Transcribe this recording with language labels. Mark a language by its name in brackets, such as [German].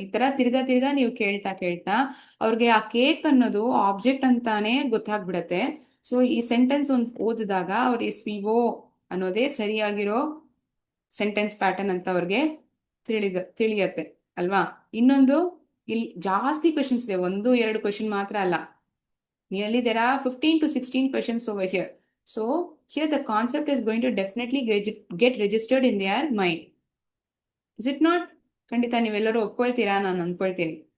[Kannada] ಈ ತರ ತಿರ್ಗಾ ತಿರ್ಗಾ ನೀವು ಕೇಳ್ತಾ ಕೇಳ್ತಾ ಅವ್ರಿಗೆ ಆ ಕೇಕ್ ಅನ್ನೋದು ಆಬ್ಜೆಕ್ಟ್ ಅಂತಾನೆ ಗೊತ್ತಾಗ್ಬಿಡತ್ತೆ. ಸೊ ಈ ಸೆಂಟೆನ್ಸ್ ಒಂದು ಓದಿದಾಗ ಅವ್ರ ಎಸ್ ವಿ ಓ ಅನ್ನೋದೇ ಸರಿಯಾಗಿರೋ ಸೆಂಟೆನ್ಸ್ ಪ್ಯಾಟರ್ನ್ ಅಂತ ಅವ್ರಿಗೆ ತಿಳಿಯತ್ತೆ ಅಲ್ವಾ. ಇನ್ನೊಂದು, ಇಲ್ಲಿ ಜಾಸ್ತಿ ಕ್ವೆಶನ್ಸ್ ಇದೆ, 1-2 ಕ್ವೆಶನ್ ಮಾತ್ರ ಅಲ್ಲ. [English] Nearly there are 15 to 16 questions over here. So here the concept is going to definitely get registered in their mind. Is it not? [Kannada] ಖಂಡಿತ ನೀವೆಲ್ಲರೂ ಒಪ್ಕೊಳ್ತೀರಾ ನಾನು ಅನ್ಕೊಳ್ತೀನಿ.